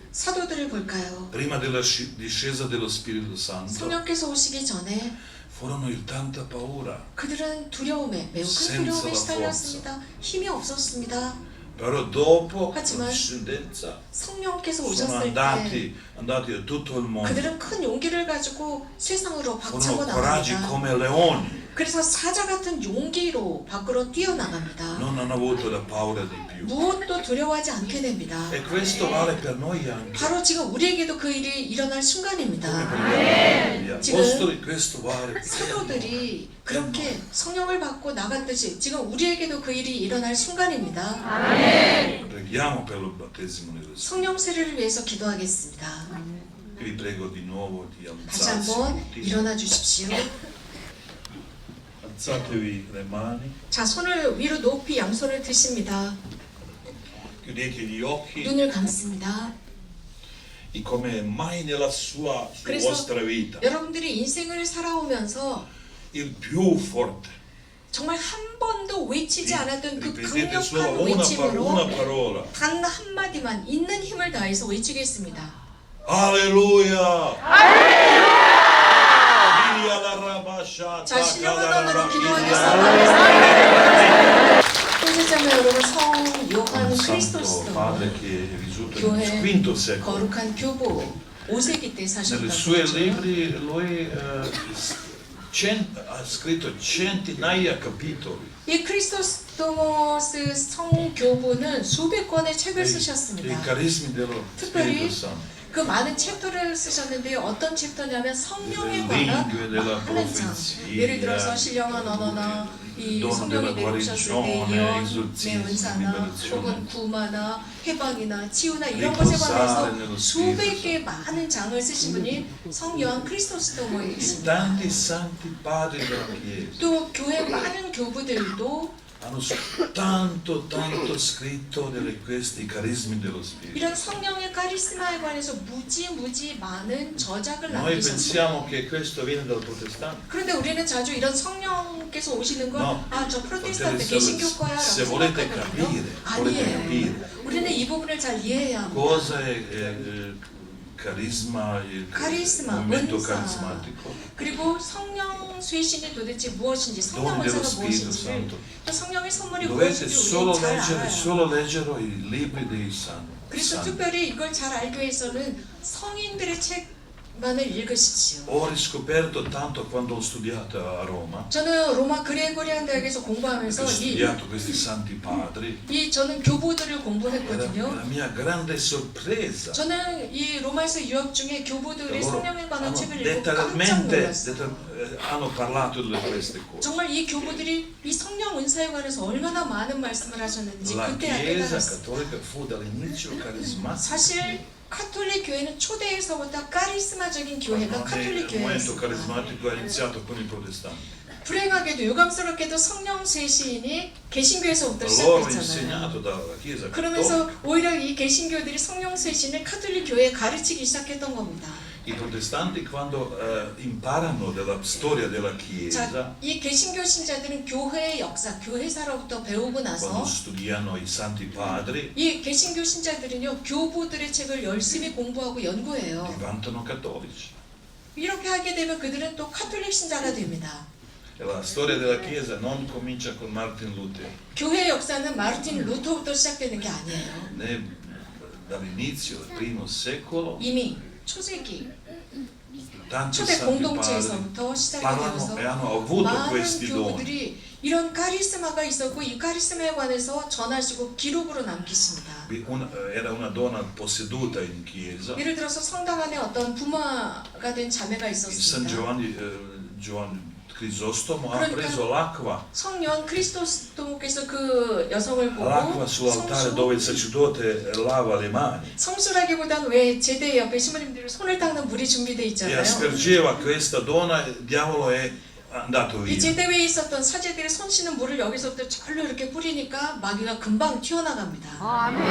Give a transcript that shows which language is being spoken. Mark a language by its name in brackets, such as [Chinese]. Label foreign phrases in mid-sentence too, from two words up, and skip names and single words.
[Korean] 사도들을 볼까요? [Italian] prima della discesa dello Spirito Santo, [Korean] 성령께서 오시기 전에 [Italian] furono in tanta paura. [Korean] 그들은 두려움에 매우 큰 [Italian] Senza [Korean] 두려움에 [Italian] la [Korean] 시달렸습니다. 힘이 없었습니다. [Italian] Però dopo la [Korean] Ha지만 [Italian] discendenza [Korean] 성령께서 [Italian] sono [Korean] 오셨을 때 [Italian] andati a tutto il mondo. [Korean] 그들은 큰 용기를 가지고 세상으로 박차고 [Italian] Furono coraggi [Korean] 나갑니다. [Italian] come leoni, [Korean] 그래서 사자 같은 용기로 밖으로 뛰어나갑니다. [Italian] non hanno avuto la paura di più. [Korean] 무엇도 두려워하지 않게 됩니다. [Italian] E questo vale per noi anche. [Korean] 바로 지금 우리에게도 그 일이 일어날 순간입니다. [Italian] Gli apostoli, questo vale per noi. [Korean] 사도들이 그렇게 성령을 받고 나갔듯이 지금 우리에게도 그 일이 일어날 순간입니다. [Italian] Preghiamo per il battesimo dello Spirito. [Korean] 성령 세례를 위해서 기도하겠습니다. [Italian] Vi prego di nuovo di [Korean] 다시 [Italian] alzarsi [Korean] 한번 [Italian] tutti. [Korean] 일어나 주십시오. [Italian] Alzatevi le mani, [Korean] 자, 손을 위로 높이 양손을 드십니다. [Italian] chiudete gli occhi [Korean] 눈을 감습니다. [Italian] e come mai nella [Korean] 그래서 [Italian] vostra vita [Korean] 여러분들이 인생을 살아오면서 [Italian] il più forte. [Korean] 정말 한 번도 외치지 않았던 그 [Italian] Ripetete [Korean] 강력한 [Italian] solo una [Korean] 외침으로 [Italian] parola. [Korean] 단 한마디만 있는 힘을 다해서 외치겠습니다. [Italian] Alleluia! Via la rabasciata, [Korean] 자, 신령한 언어로 calarabia. 기도하겠습니다. 형제자매 여러분, 성 요한 [Italian] Un [Korean] 크리스토스 [Italian] santo padre che è vissuto [Korean] 교회 [Italian] nel V secolo. [Korean] 거룩한 교부 5세기 때 [Italian] Nelle [Korean] 사셨다고 [Italian] sue [Korean] 하죠. [Italian] libri lui ha scritto centinaia capitoli. [Korean] 이 크리스토스 성교부는 수백 권의 책을 [Italian] dei [Korean] 쓰셨습니다. [Italian] carismi dello [Korean] 특별히 [Italian] Spirito Santo. [Korean] 그 많은 챕터를 쓰셨는데요. 어떤 챕터냐면 성령에 [Italian] Delle [Korean] 관한 [Italian] lingue, della [Korean] 많은 장. [Italian] profezia, [Korean] 예를 들어서 신령한 언어나 이 [Italian] dono [Korean] 성령이 [Italian] della [Korean] 내려오셨을 때 [Italian] guarigione, [Korean] 예언의 [Italian] esorcismi, [Korean] 은사나 [Italian] liberazione. [Korean] 혹은 구마나 해방이나 치유나 이런 [Italian] Riposare [Korean] 것에 관해서 [Italian] nello [Korean] 수백 [Italian] Spirito [Korean] 개의 많은 장을 쓰신 분이 성 요한 크리스토스도모에 있습니다. [Italian] Tanti santi padri della Chiesa [Korean] 또 교회 많은 교부들도 [Italian] hanno tanto scritto di questi carismi dello Spirito. [Korean] 이런 성령의 카리스마에 관해서 무지 많은 저작을 [Italian] Noi [Korean] 남기셨습니다. [Italian] pensiamo che questo viene dal protestante. [Korean] 그런데 우리는 자주 이런 성령께서 오시는 건 [Italian] No. [Korean] 아, 저 프로테스탄트 [Italian] Fratelli, [Korean] 개신교과야 [Italian] se [Korean] 라고 [Italian] volete [Korean] 생각하거든요. [Italian] capire, volete [Korean] 아니에요. [Italian] capire [Korean] 우리는 이 부분을 잘 이해해야 합니다. [Italian] cosa è il carisma, il Carisma, movimento [Korean] 은사. [Italian] carismatico, [Korean] 그리고 성령 쇄신이 도대체 무엇인지, 성령 [Italian] Doni dello [Korean] 은사가 [Italian] Spirito [Korean] 무엇인지를, [Italian] Santo. [Korean] 또 성령의 선물이 [Italian] dovete [Korean] 무엇인지 [Italian] solo [Korean] 우리는 잘 [Italian] leggere, [Korean] 알아요. [Italian] solo leggere i libri dei santi. [Korean] 그래서 특별히 이걸 잘 알기 위해서는 성인들의 책만을 읽으십시오. [Italian] Ho riscoperto tanto quando ho studiato a Roma, [Korean] 저는 로마 그레고리안 대학에서 [Italian] ho [Korean] 공부하면서 [Italian] studiato questi santi padri, [Korean] 저는 교부들을 [Italian] era [Korean] 공부했거든요. [Italian] la mia grande sorpresa. [Korean] 저는 이 로마에서 유학 중에 교부들의 [Italian] Loro [Korean] 성령에 관한 [Italian] hanno [Korean] 책을 읽고 깜짝 [Italian] letteralmente [Korean] 놀랐어요. [Italian] hanno parlato di queste cose. [Korean] 정말 이 교부들이 이 성령 은사에 관해서 얼마나 많은 말씀을 하셨는지 [Italian] La [Korean] 그때 [Italian] Chiesa [Korean] 깨달았어요. [Italian] cattolica fu dall'inizio carismatica. [Korean] 사실 카톨릭 교회는 초대에서부터 카리스마적인 교회가 [Italian] Il [Korean] 카톨릭 [Italian] movimento [Korean] 교회였습니다. [Italian] carismatico è iniziato con i protestanti. [Korean] 불행하게도 유감스럽게도 성령 쇄신이 개신교에서부터 [Italian] Loro [Korean] 시작됐잖아요. [Italian] insegnato dalla Chiesa [Korean] 그러면서 [Italian] cattolica, [Korean] 오히려 이 개신교들이 성령 쇄신을 카톨릭 교회에 가르치기 시작했던 겁니다. [Italian] i protestanti quando imparano della storia della Chiesa, [Korean] 자, 이 개신교 신자들은 교회의 역사, 교회사로부터 배우고 [Italian] quando [Korean] 나서 [Italian] studiano i santi padri, [Korean] 이 개신교 신자들은요 교부들의 책을 열심히 공부하고 연구해요. [Italian] diventano cattolici. [Korean] 이렇게 하게 되면 그들은 또 카톨릭 신자가 됩니다. [Italian] E la storia della Chiesa non comincia con Martin Lutero, [Korean] 교회의 역사는 마르틴 루터부터 시작되는 게 아니에요. [Italian] né dall'inizio del primo secolo, [Korean] 이미 초세기 [Italian] tanti [Korean] 초대 [Italian] santi padri [Korean] 공동체에서부터 시작이 [Italian] parlano [Korean] 되어서 [Italian] e hanno avuto [Korean] 많은 [Italian] questi doni. [Korean] 교부들이 이런 카리스마가 있었고 이 카리스마에 관해서 전하시고 기록으로 남기십니다. [Italian] Era una donna posseduta in chiesa. [Korean] 예를 들어서 성당 안에 어떤 부마가 된 자매가 [Italian] San [Korean] 있었습니다. [Italian] Giovanni Crisostomo ha [Korean] 그러니까 [Italian] preso l'acqua, [Korean] 성령 크리스토스토모께서 그 여성을 보고 [Italian] l'acqua sull'altare dove il sacerdote lava le mani [Korean] 성수라기보단 왜 제대 옆에 신부님들이 손을 닦는 물이 준비되어 [Italian] e [Korean] 있잖아요. [Italian] aspergeva questa donna, il diavolo è andato [Korean] 이 [Italian] via. [Korean] 제대회에 있었던 사제들이 손 씻는 물을 여기서부터 절로 이렇게 뿌리니까 마귀가 금방 튀어나갑니다.